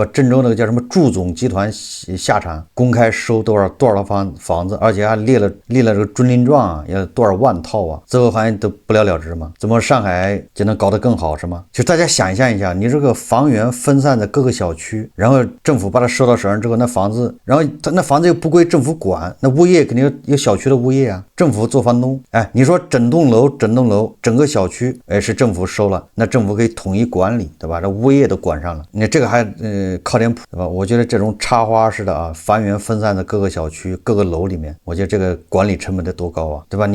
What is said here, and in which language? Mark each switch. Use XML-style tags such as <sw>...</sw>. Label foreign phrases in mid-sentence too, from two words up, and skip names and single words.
<zh>鄭州那個叫什麼祝總集團下場公開收多少套房子，而且還列了這個准令狀啊，要多少萬套啊，最後好像都不了了之嘛。怎麼上海就能搞得更好是嗎？就大家想象一下，你这個房源分散在各個小区，然後政府把它收到手上之後，那房子，然後那房子又不歸政府管，那物業肯定有小區的物業啊，政府做房東。你說整棟樓整個小區是政府收了，那政府可以統一管理，對吧？這物業都管上了，你這個還靠點譜，對吧？我覺得這種插花式的啊，房源分散在各個小區各個樓裡面，我覺得這個管理成本得多高啊，對吧？</zh>